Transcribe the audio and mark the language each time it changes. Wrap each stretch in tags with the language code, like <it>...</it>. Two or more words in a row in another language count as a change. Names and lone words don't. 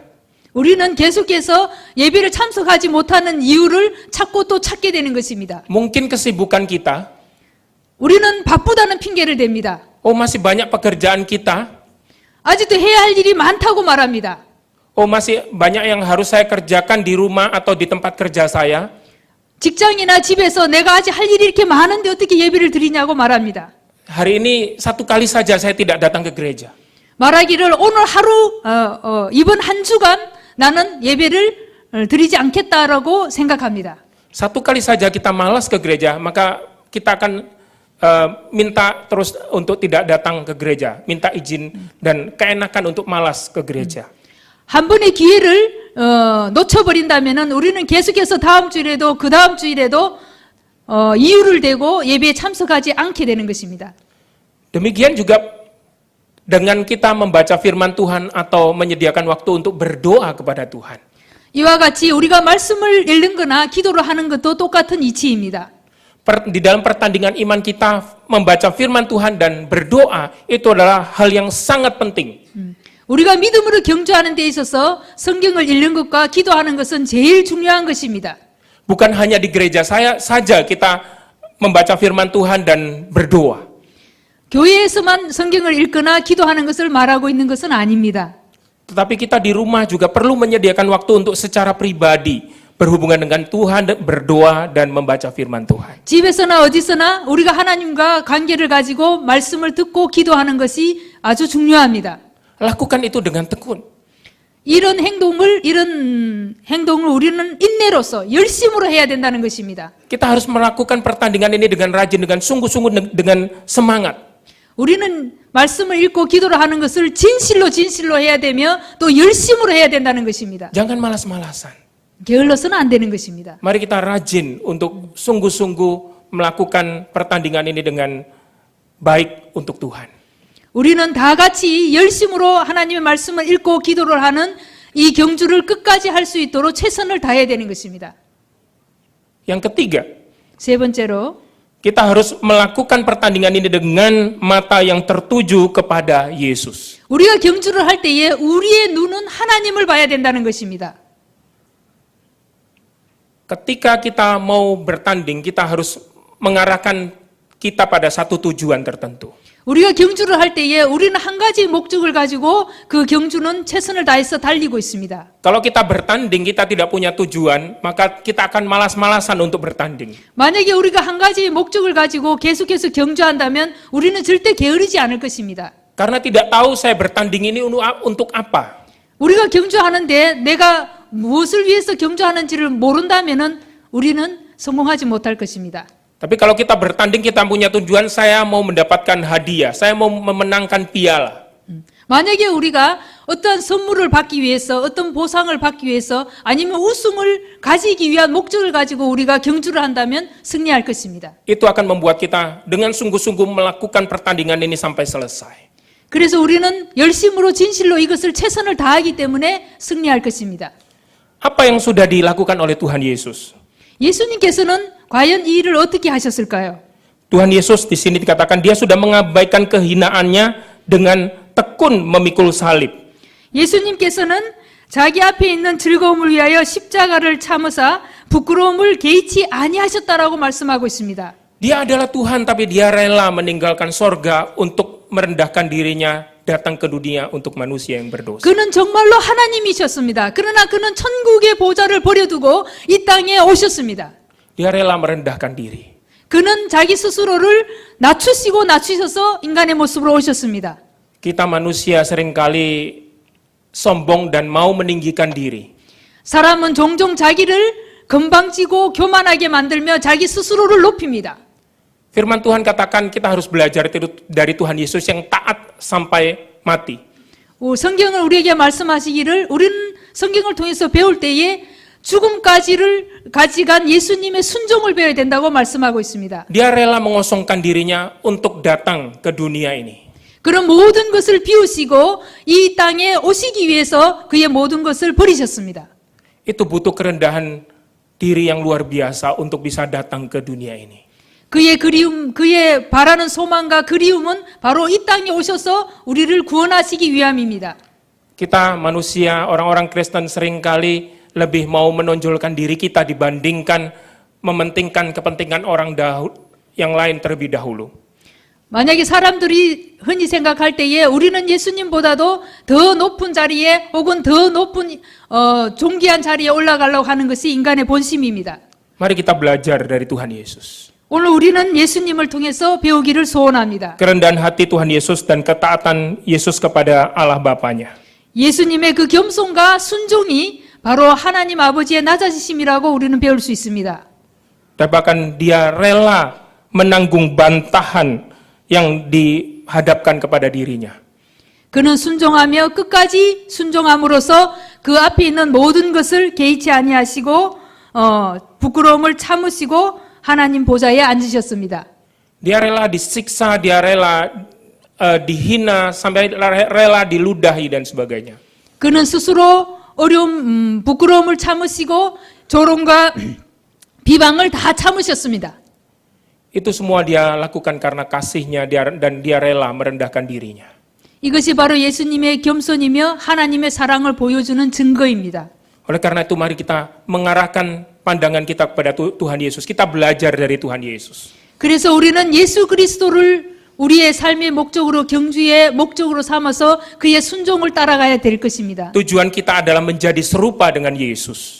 <ko>우리는 계속해서 예배를 참석하지 못하는 이유를 찾고 또 찾게 되는 것입니다.</ko> <id>Mungkin kesibukan kita,</id> <ko>우리는 바쁘다는 핑계를 댑니다.</ko> <id>masih banyak pekerjaan kita,</id> <ko>아직도 해야 할 일이 많다고 말합니다.</ko> <id>masih banyak yang harus saya kerjakan di rumah atau di tempat kerja saya.</id> <ko>직장이나 집에서 내가 아직 할 일이 이렇게 많은데 어떻게 예배를 드리냐고 말합니다.</ko> <id>Hari ini satu kali saja saya tidak datang ke gereja.</id> <ko>말하기를 오늘 하루 이번 한 주간 나는 예배를 드리지 않겠다라고 생각합니다.</ko> <id>Satu kali saja kita malas ke gereja, maka kita akan minta terus untuk tidak datang ke gereja, minta izin dan keenakan untuk malas ke gereja.</id> <ko>한 번의 기회를 놓쳐버린다면은 우리는 계속해서 다음 주일에도 그 다음 주일에도 이유를 대고 예배에 참석하지 않게 되는 것입니다.</ko> <id>Demikian juga dengan kita membaca firman Tuhan atau menyediakan waktu untuk berdoa kepada Tuhan.</id> <ko>이와 같이 우리가 말씀을 읽는 거나 기도를 하는 것도 똑같은 이치입니다.</ko> <id>Di dalam pertandingan iman kita membaca firman Tuhan dan berdoa itu adalah hal yang sangat penting.</id> <ko>우리가 믿음으로 경주하는 데 있어서 성경을 읽는 것과 기도하는 것은 제일 중요한 것입니다.</ko> <id>Bukan hanya di gereja saya saja kita membaca firman Tuhan dan berdoa.</id> <ko>교회에서만 성경을 읽거나 기도하는 것을 말하고 있는 것은 아닙니다.</ko> <id>Tetapi kita di rumah juga perlu menyediakan waktu untuk secara pribadi berhubungan dengan Tuhan, berdoa dan membaca firman Tuhan.</id> <ko>집에서나 어디서나 우리가 하나님과 관계를 가지고 말씀을 듣고 기도하는 것이 아주 중요합니다.</ko> <id>Lakukan itu dengan tekun.</id> <ko>이런 행동을 우리는 인내로서 열심으로 해야 된다는 것입니다.</ko> <id>Kita harus melakukan pertandingan ini dengan rajin, dengan sungguh-sungguh, dengan semangat.</id> <ko>우리는 말씀을 읽고 기도를 하는 것을 진실로 해야 되며 또 열심으로 해야 된다는 것입니다.</ko> <id>Jangan malas-malasan.</id> <ko>게을러서는 안 되는 것입니다.</ko> <id>Mari kita rajin untuk sungguh-sungguh melakukan pertandingan ini dengan baik untuk Tuhan.</id> <ko>우리는 다 같이 열심으로 하나님의 말씀을 읽고 기도를 하는 이 경주를 끝까지 할 수 있도록 최선을 다해야 되는 것입니다.</ko> <id>Yang ketiga,</id> <ko>세 번째로</ko> <id>kita harus melakukan pertandingan ini dengan mata yang tertuju kepada Yesus.</id> <ko>우리가 경주를 할 때에 우리의 눈은 하나님을 봐야 된다는 것입니다.</ko> <id>Ketika kita mau bertanding, kita harus mengarahkan kita pada satu tujuan tertentu.</id> <ko>우리가 경주를 할 때에 우리는 한 가지 목적을 가지고 그 경주는 최선을 다해서 달리고 있습니다.</ko> <id>Kalau kita bertanding, kita tidak punya tujuan, maka kita akan malas-malasan untuk bertanding.</id> <ko>만약에 우리가 한 가지 목적을 가지고 계속해서 경주한다면 우리는 절대 게으르지 않을 것입니다.</ko> <id>Karena tidak tahu saya bertanding ini untuk apa.</id> <ko>우리가 경주하는데 내가 무엇을 위해서 경주하는지를 모른다면은 우리는 성공하지 못할 것입니다.</ko> <id>Tapi kalau kita bertanding, kita punya tujuan, saya mau mendapatkan hadiah, saya mau memenangkan piala.</id> <ko>만약에 우리가 어떤 선물을 받기 위해서, 어떤 보상을 받기 위해서, 아니면 우승을 가지기 위한 목적을 가지고 우리가 경주를 한다면 승리할 것입니다.</ko> <id>Itu akan membuat kita dengan sungguh-sungguh melakukan pertandingan ini sampai selesai.</id> <ko>그래서 우리는 열심으로 진실로 이것을 최선을 다하기 때문에 승리할 것입니다.</ko> <id>Apa yang sudah dilakukan oleh Tuhan Yesus?</id> <ko>예수님께서는 과연 이 일을 어떻게 하셨을까요?</ko> <id>Tuhan Yesus di sini dikatakan dia sudah mengabaikan kehinaannya dengan tekun memikul salib.</id> <ko>예수님께서는 자기 앞에 있는 즐거움을 위하여 십자가를 참으사 부끄러움을 개의치 아니하셨다라고 말씀하고 있습니다.</ko> <id>Dia adalah Tuhan, tapi dia rela meninggalkan sorga untuk merendahkan dirinya, datang ke dunia untuk manusia yang berdosa.</id> <ko>그는 정말로 하나님이셨습니다. 그러나 그는 천국의 보좌를 버려두고 이 땅에 오셨습니다.</ko> <id>Dia rela merendahkan diri.</id> <ko>그는 자기 스스로를 낮추셔서 인간의 모습으로 오셨습니다.</ko> <id>Kita manusia seringkali sombong dan mau meninggikan diri.</id> <ko>사람은 종종 자기를 건방지고 교만하게 만들며 자기 스스로를 높입니다.</ko> <id>Firman Tuhan katakan kita harus belajar dari Tuhan Yesus yang taat sampai mati.</id> <ko>성경을 우리에게 말씀하시기를 우리는 성경을 통해서 배울 때에 죽음까지를 가져간 예수님의 순종을 배워야 된다고 말씀하고 있습니다.</ko> <id>Dia rela mengosongkan dirinya untuk datang ke dunia ini.</id> <ko>그런 모든 것을 비우시고 이 땅에 오시기 위해서 그의 모든 것을 버리셨습니다.</ko> <id>Itu butuh kerendahan diri yang luar biasa untuk bisa datang ke dunia ini.</id> <ko>그의 그리움, 그의 바라는 소망과 그리움은 바로 이 땅에 오셔서 우리를 구원하시기 위함입니다.</ko> <id>Kita manusia, orang-orang Kristen seringkali lebih mau menonjolkan diri kita dibandingkan mementingkan kepentingan orang yang lain terlebih dahulu.</id> <ko>만약에 사람들이 흔히 생각할 때에 우리는 예수님보다도 더 높은 자리에 혹은 더 높은 존귀한 자리에 올라가려고 하는 것이 인간의 본심입니다.</ko> <id>Mari kita belajar dari Tuhan Yesus.</id> <ko>오늘 우리는 예수님을 통해서 배우기를 소원합니다.</ko> <id>Kerendahan hati Tuhan Yesus dan ketaatan Yesus kepada Allah Bapanya.</id> <ko>예수님의 그 겸손과 순종이 바로 하나님 아버지의 낮아지심이라고 우리는 배울 수 있습니다.</ko> <id>Dan bahkan dia rela menanggung bantahan yang dihadapkan kepada dirinya.</id> <ko>그는 순종하며 끝까지 순종함으로써 그 앞에 있는 모든 것을 개의치 아니하시고 부끄러움을 참으시고 하나님 보좌에 앉으셨습니다.</ko> <id>Dia rela disiksa, dia rela dihina, sampai rela diludahi dan sebagainya.</id> <ko>그는 스스로 어려움, 부끄러움을 참으시고 조롱과 비방을 다 참으셨습니다.</ko> <id>Itu semua dia lakukan karena kasihnya dan dia rela merendahkan dirinya.</id> <ko>이것이 바로 예수님의 겸손이며 하나님의 사랑을 보여주는 증거입니다.</ko> <id>Oleh karena itu mari kita mengarahkan pandangan kita kepada Tuhan Yesus. Kita belajar dari Tuhan Yesus.</id> <ko>그래서 우리는 예수 그리스도를 우리의 삶의 목적으로 경주의 목적으로 삼아서 그의 순종을 따라가야 될 것입니다.</ko> <id>Tujuan kita adalah menjadi serupa dengan Yesus.</id>